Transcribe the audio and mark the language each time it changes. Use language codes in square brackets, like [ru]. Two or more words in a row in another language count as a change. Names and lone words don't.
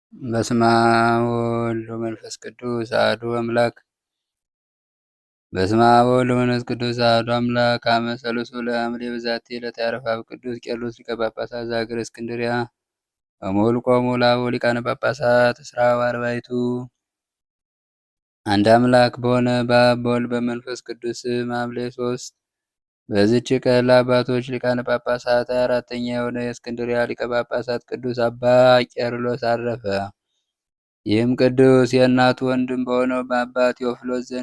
[gez] በስመ አብ ወወልድ ወመንፈስ ቅዱስ አሐዱ አምላክ። በስመ አብ ወወልድ ወመንፈስ ቅዱስ አሐዱ አምላክ። አመ ሠሉሱ ለሐምሌ በዛቲ ዕለት ያረፈ አብ ቅዱስ ቄርሎስ ሊቀ ጳጳሳት ዘሀገረ እስክንድርያ። ወሞልቆሙ ለአበው ሊቃነ ጳጳሳት እስራ ወአርባዕቱ። [am] አንድ አምላክ በሆነ በአብ በወልድ በመንፈስ ቅዱስ ስም ሐምሌ 3 በዚች ቀን ለአባቶች ሊቃነ ጳጳሳት 24ተኛ የሆነ የእስክንድርያ ሊቀ ጳጳሳት ቅዱስ አባ ቄርሎስ አረፈ። ይህም ቅዱስ የእናቱ ወንድም በሆነው በአባ ቴዎፍሎስ ዘንድ